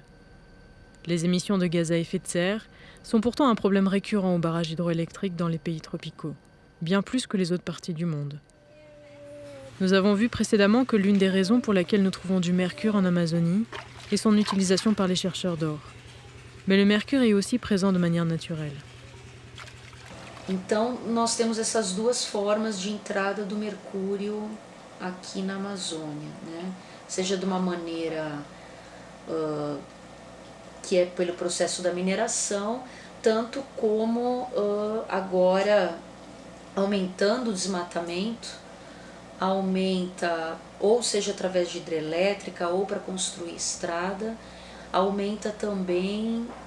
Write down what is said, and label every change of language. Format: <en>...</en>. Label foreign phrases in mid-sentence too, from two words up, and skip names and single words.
<fr>Les émissions de gaz à effet de serre sont pourtant un problème récurrent aux barrages hydroélectriques dans les pays tropicaux, bien plus que les autres parties du monde. Nous avons vu précédemment que l'une des raisons pour laquelle nous trouvons du mercure en Amazonie est son utilisation par les chercheurs d'or. Mais le mercure est aussi présent de manière naturelle.</fr> <pt>Então, nós temos essas duas formas de entrada do mercúrio aqui na Amazônia, né? Seja de uma maneira que é pelo processo da mineração, tanto como agora aumentando o desmatamento, aumenta, ou seja através de hidrelétrica ou para construir estrada, aumenta também</pt>